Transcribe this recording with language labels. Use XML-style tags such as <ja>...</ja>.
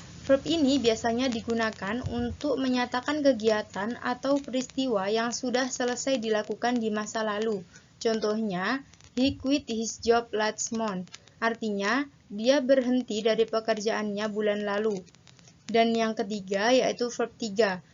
<id>Verb ini biasanya digunakan untuk menyatakan kegiatan atau peristiwa yang sudah selesai dilakukan di masa lalu. Contohnya,</id> <en>he quit his job last month.</en> <id>Artinya, dia berhenti dari pekerjaannya bulan lalu. Dan yang ketiga yaitu verb 3.</id>